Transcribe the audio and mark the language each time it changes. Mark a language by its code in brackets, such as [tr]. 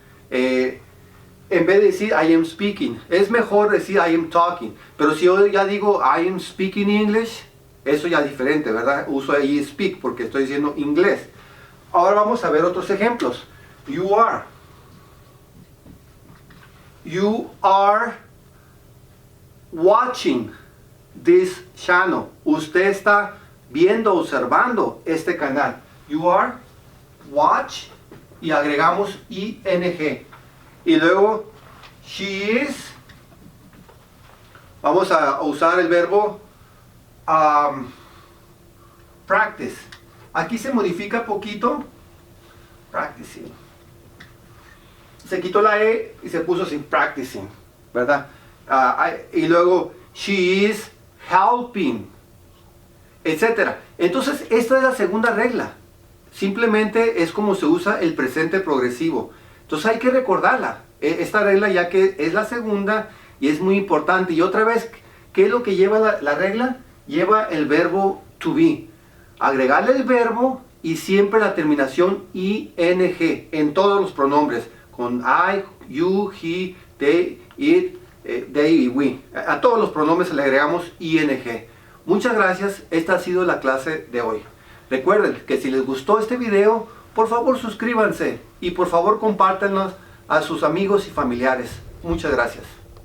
[es] En vez de decir [en] I am speaking, [es] es mejor decir [en] I am talking. [es] Pero si yo ya digo [en] I am speaking English, [es] eso ya es diferente, ¿verdad? Uso ahí speak porque estoy diciendo inglés. Ahora vamos a ver otros ejemplos. [en] You are. You are watching this channel. [es] Usted está viendo, observando este canal. [en] You are watch [es] y agregamos [en] ing. [es] Y luego [en] she is. [es] Vamos a usar el verbo practice. Aquí se modifica poquito. Practicing. Se quitó la E y se puso sin practicing, ¿verdad? Y luego, [en] she is helping, etc. [es] Entonces, esta es la segunda regla. Simplemente es como se usa el presente progresivo. Entonces hay que recordarla. Esta regla ya que es la segunda y es muy importante. Y otra vez, ¿qué es lo que lleva la regla? Lleva el verbo to be. Agregarle el verbo y siempre la terminación ing en todos los pronombres. Con [en] I, you, he, they, it, they y we. [es] A todos los pronombres le agregamos ing. Muchas gracias. Esta ha sido la clase de hoy. Recuerden que si les gustó este video, por favor suscríbanse y por favor compártanlo a sus amigos y familiares. Muchas gracias.